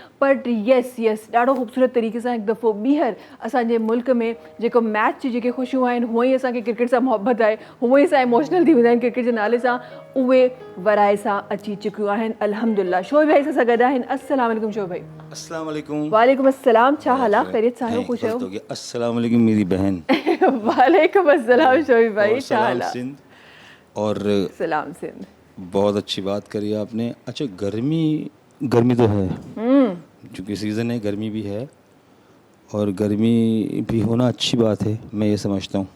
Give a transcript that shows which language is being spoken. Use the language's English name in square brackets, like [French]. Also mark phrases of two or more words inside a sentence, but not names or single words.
[English] but yes [Sindhi] ॾाढो ख़ूबसूरत तरीक़े सां हिकु दफ़ो ॿीहर असांजे मुल्क में जेको मैच जी जेके ख़ुशियूं आहिनि, हूअं ई असांखे क्रिकेट सां मोहबत आहे, हूअं ई असां इमोशनल थी वेंदा आहिनि क्रिकेट जे नाले सां, उहे वराए सां अची चुकियूं आहिनि अल्हम्दुलिल्लाह। शोएब भाई सां गॾु आहिनि। [Arabic] السلام عليكم शोएब भाई। السلام عليكم. وعليكم السلام, [Sindhi] छा हाल आहे? ख़ैरियत सां आहियो? ख़ुश आहियो? [Arabic] السلام عليكم [Urdu] میری بہن. [Arabic] وعليكم السلام [Sindhi] शोएब भाई, छा हाल है? [Urdu] سندھ اور سلام سندھ. بہت اچھی بات کری آپ نے. اچھا، گرمی تو ہے، کیونکہ سیزن ہے، گرمی بھی ہے اور گرمی بھی ہونا اچھی بات ہے، میں یہ سمجھتا ہوں.